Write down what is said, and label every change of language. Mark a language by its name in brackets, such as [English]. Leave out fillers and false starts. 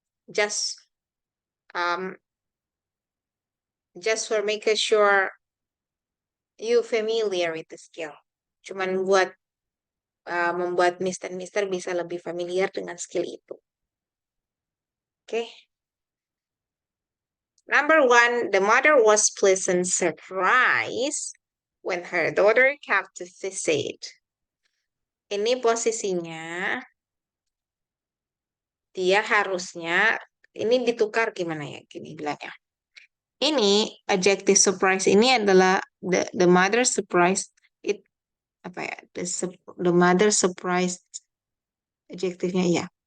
[English] just um just for making sure you familiar with the skill. [Indonesian] Cuman buat membuat Miss dan Mister bisa lebih familiar dengan skill itu. Oke. [English] Number one, the mother was pleasant surprise when her daughter came to visit. [Indonesian] Ini posisinya dia harusnya ini ditukar gimana ya? Gini bilangnya. [English] Ini adjective surprise ini adalah the mother surprise it [Indonesian] apa ya? [English] The mother surprise [Indonesian] adjektifnya ya.